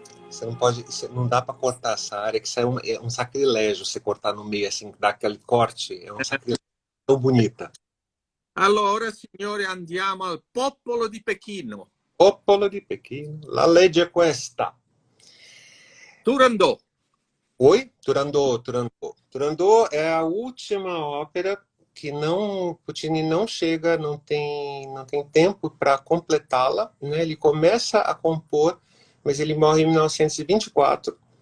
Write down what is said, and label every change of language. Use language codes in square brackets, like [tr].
[pt] Você não pode, não dá para cortar essa área, que isso é um sacrilégio você cortar no meio, assim, dar aquele corte, é um sacrilégio tão bonita. [it] Allora, signore, andiamo al popolo di Pechino. Popolo di Pechino, la legge è questa. Turandot. [pt] Oi? Turandot. Turandot é a última ópera que Puccini não chega, não tem tempo para completá-la, né? Ele começa a compor, mas ele morre em 1924.